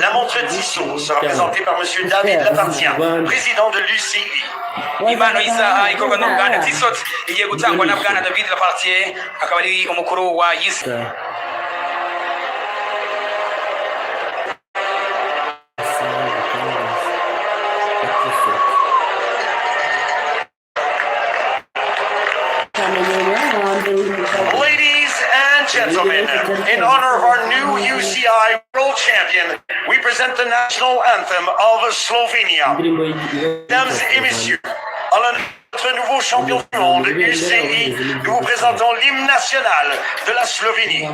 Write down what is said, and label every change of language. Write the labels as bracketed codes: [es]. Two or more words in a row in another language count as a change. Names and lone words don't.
[fr] La montre Tissot sera présentée par Monsieur David Lapartien, président de l'UCI. [rw] impano y'isaha ikorwa n'uruganda Tissot igiye gutangwa na Bwana David Lapartien akaba ari umukuru wa UCI. [en] Ladies and gentlemen, in honor of our new UCI World Champion, we present the national anthem of Slovenia. [fr] Mesdames et messieurs, en l'honneur de notre nouveau champion du monde UCI, nous vous présentons l'hymne national de la Slovénie.